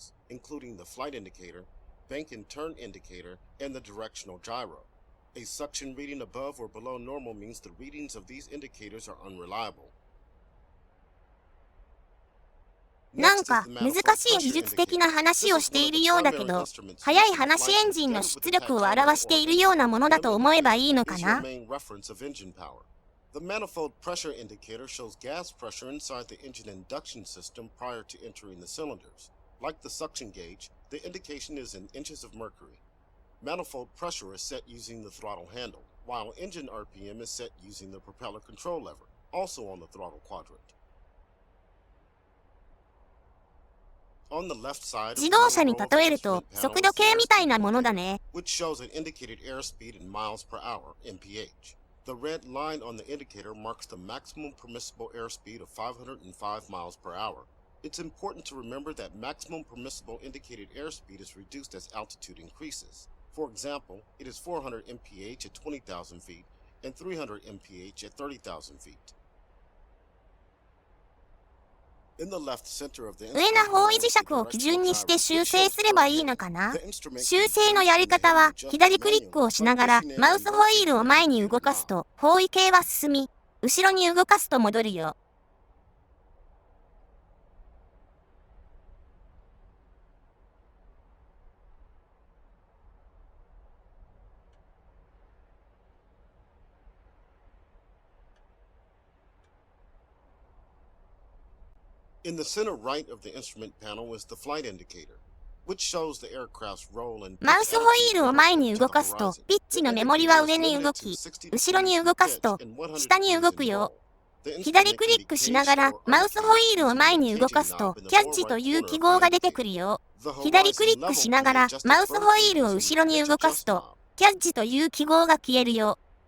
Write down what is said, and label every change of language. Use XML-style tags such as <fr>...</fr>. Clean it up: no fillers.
<en>including the flight indicator, bank and turn indicator, and the directional gyro. A suction reading above or below normal means the readings of these indicators are unreliable.</en> <ja>なんか難しい技術的な話をしているようだけど、速い話エンジンの出力を表しているようなものだと思えばいいのかな。</ja> <en>The manifold pressure indicator shows gas pressure inside the engine induction system prior to entering the cylinders. Like the suction gauge, the indication is in inches of mercury. Manifold pressure is set using the throttle handle, while engine RPM is set using the propeller control lever, also on the throttle quadrant. On the left side,</en> <ja>自動車に例えると速度計みたいなものだね。</ja> <en>which shows an indicated airspeed in miles per hour, mph. The red line on the indicator marks the maximum permissible airspeed of 505 miles per hour. It's important to remember that maximum permissible indicated airspeed is reduced as altitude increases. For example, it is 400 mph at 20,000 feet and 300 mph at 30,000 feet. In the left center of the</en> <ja>上の方位磁石を基準にして修正すればいいのかな？修正のやり方は、左クリックをしながらマウスホイールを前に動かすと方位系は進み、後ろに動かすと戻るよ。</ja> <en>In the center right of the instrument panel is the flight indicator, which shows the aircraft's roll and</en> <ja>マウスホイールを前に動かすと、ピッチのメモリは上に動き、後ろに動かすと下に動くよ。左クリックしながらマウスホイールを前に動かすと、キャッチという記号が出てくるよ。左クリックしながらマウスホイールを後ろに動かすと、キャッチという記号が消えるよ。</ja>